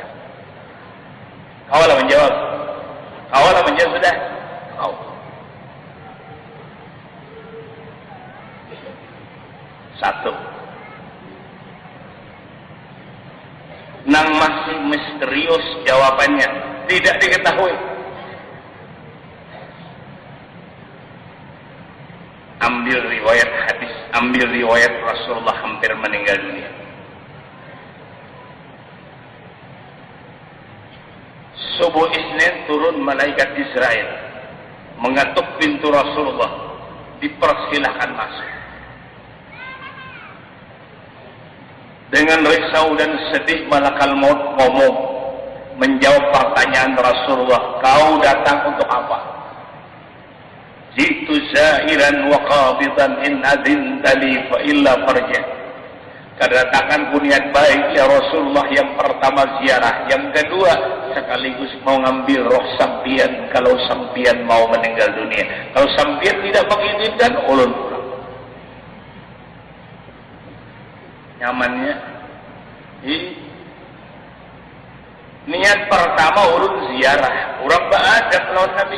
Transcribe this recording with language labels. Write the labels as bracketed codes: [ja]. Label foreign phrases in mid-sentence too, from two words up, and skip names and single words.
[bjn] Kau lah menjawab. Kau lah menjawab sudah. Kau. Satu. [id] Nang masih misterius jawabannya, tidak diketahui. Ambil riwayat hadis, ambil riwayat Rasulullah hampir meninggal dunia. Subuh Isnin turun malaikat Israel, mengetuk pintu Rasulullah, dipersilahkan masuk. Dengan risau dan sedih [ar] ملك الموت [id] ngomong, menjawab pertanyaan Rasulullah, kau datang untuk apa? [ar] جئت زائرا وقابضا إن أذنت لي فإلا فارجع. [bjn] Kedatanganku niat baik [ar] يا رسول الله, [bjn] yang pertama ziarah, yang kedua sekaligus mau ngambil roh sampian kalau sampian mau meninggal dunia. Kalau sampian tidak mengizinkan, ulun pulang. Nyamannya niat pertama ulun ziarah, urang beadab lawan Nabi.